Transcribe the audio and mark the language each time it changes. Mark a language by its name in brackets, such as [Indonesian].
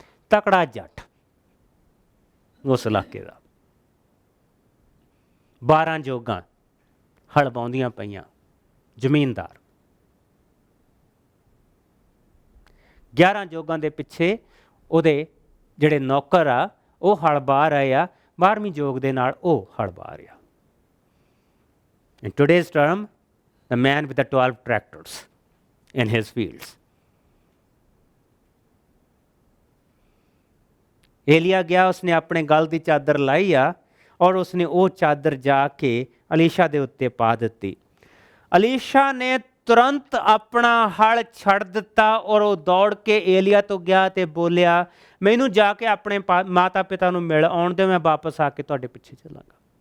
[Punjabi] ਤਕੜਾ ਜੱਟ ਉਸ ਇਲਾਕੇ ਦਾ, 12 ਜੋਗਾਂ ਹਲ ਬਾਉਂਦੀਆਂ ਪਈਆਂ, ਜ਼ਮੀਨਦਾਰ। 11 ਜੋਗਾਂ ਦੇ ਪਿੱਛੇ ਉਹਦੇ ਜਿਹੜੇ ਨੌਕਰ ਆ ਉਹ ਹਲ ਬਾਹ ਰਹੇ ਆ, 12ਵੀਂ ਜੋਗ ਦੇ ਨਾਲ ਉਹ ਹਲ ਬਾਹ ਰਿਹਾ। [English] In today's term, the man with the 12 tractors in his fields. [Punjabi] ਏਲੀਆ ਗਿਆ, ਉਸਨੇ ਆਪਣੇ ਗਲ ਦੀ ਚਾਦਰ ਲਾਈ ਆ ਔਰ ਉਸਨੇ ਉਹ ਚਾਦਰ ਜਾ ਕੇ ਅਲੀਸ਼ਾ ਦੇ ਉੱਤੇ ਪਾ ਦਿੱਤੀ। ਅਲੀਸ਼ਾ ਨੇ ਤੁਰੰਤ ਆਪਣਾ ਹਲ ਛੱਡ ਦਿੱਤਾ ਔਰ ਉਹ ਦੌੜ ਕੇ ਏਲੀਆ ਤੋਂ ਗਿਆ ਤੇ ਬੋਲਿਆ, ਮੈਨੂੰ ਜਾ ਕੇ ਆਪਣੇ ਮਾਤਾ ਪਿਤਾ ਨੂੰ ਮਿਲ ਆਉਣ ਦੇ, ਮੈਂ ਵਾਪਸ ਆ ਕੇ ਤੁਹਾਡੇ ਪਿੱਛੇ ਚੱਲਾਂਗਾ।